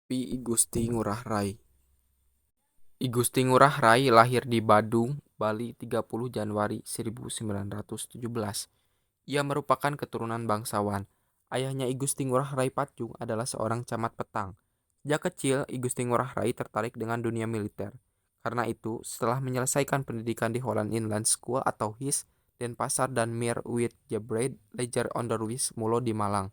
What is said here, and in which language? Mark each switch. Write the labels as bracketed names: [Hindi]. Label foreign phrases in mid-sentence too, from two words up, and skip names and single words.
[Indonesian] I Gusti Ngurah Rai. I Gusti Ngurah Rai lahir di Badung, Bali 30 Januari 1917. Ia merupakan keturunan bangsawan. Ayahnya I Gusti Ngurah Rai Patjung adalah seorang camat petang. Sejak kecil, I Gusti Ngurah Rai tertarik dengan dunia militer. Karena itu, setelah menyelesaikan pendidikan di Holland Inland School atau HIS, Denpasar dan Meer Wittebrede Leger Onderwijs Mulo di Malang.